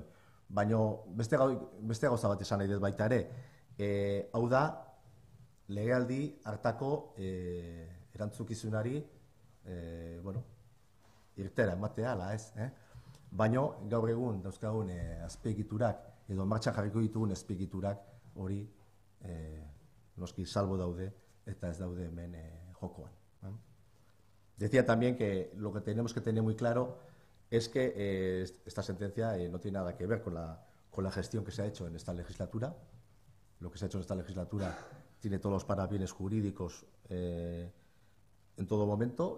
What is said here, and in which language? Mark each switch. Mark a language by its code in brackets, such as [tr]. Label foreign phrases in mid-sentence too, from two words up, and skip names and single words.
[eu] Baina beste gauza bat esan nahi dut baita ere, hau da, legealdi hartako erantzukizunari irtera ematea, ala ez? Baina gaur egun dauzkagun azpiegiturak edo martxan jarriko ditugun azpiegiturak hori noski salbo daude eta ez daude hemen jokoan. [es] Decía también que lo que tenemos que tener muy claro es que esta sentencia no tiene nada que ver con la gestión que se ha hecho en esta legislatura. Lo que se ha hecho en esta legislatura tiene todos los parabienes jurídicos en todo momento.